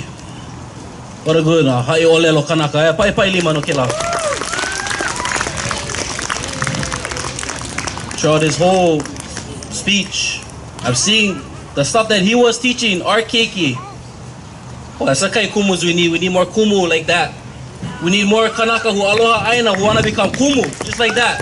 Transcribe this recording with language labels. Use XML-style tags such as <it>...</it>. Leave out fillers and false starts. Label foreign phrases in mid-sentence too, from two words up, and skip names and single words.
<en>What a good</en> <haw>hai olelo kanaka. Pai lima no kila.</haw> <en>Throughout his whole speech, I've seen the stuff that he was teaching, our keiki. Oh, that's the kind of kumus we need. We need more kumu like that. We need more kanaka who ALOHAAINA, who want to become kumu, just like that.</en>